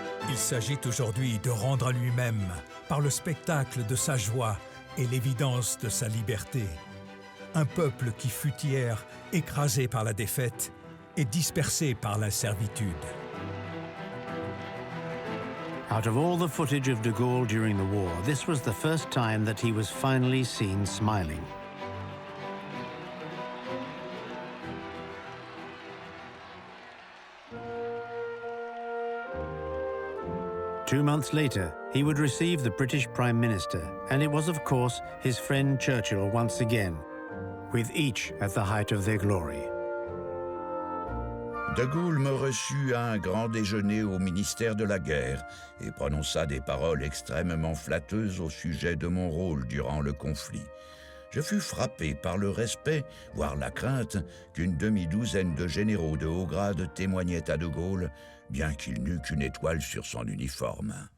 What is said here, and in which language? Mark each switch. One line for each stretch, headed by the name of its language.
French: Il s'agit aujourd'hui de rendre à lui-même, par le spectacle de sa joie et l'évidence de sa liberté, un peuple qui fut hier écrasé par la défaite et dispersé par la servitude.
English: Out of all the footage of de Gaulle during the war, this was the first time that he was finally seen smiling. Two months later, he would receive the British Prime Minister, and it was, of course, his friend Churchill once again, with each at the height of their glory.
French: De Gaulle me reçut à un grand déjeuner au ministère de la guerre et prononça des paroles extrêmement flatteuses au sujet de mon rôle durant le conflit. Je fus frappé par le respect, voire la crainte, qu'une demi-douzaine de généraux de haut grade témoignaient à de Gaulle, bien qu'il n'eût qu'une étoile sur son uniforme.